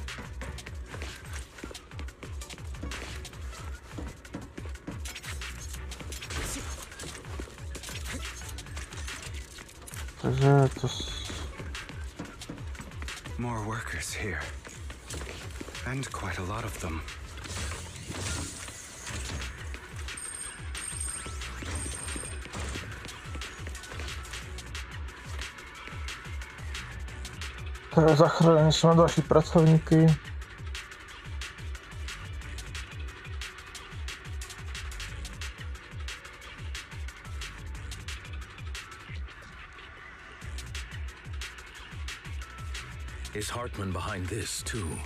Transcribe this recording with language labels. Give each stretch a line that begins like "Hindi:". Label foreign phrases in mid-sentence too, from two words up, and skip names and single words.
Czech: Takže to...
English: More workers here. And quite a lot of them.
Czech: Zachránili jsme další pracovníky.
English: Is Hartman behind this, too?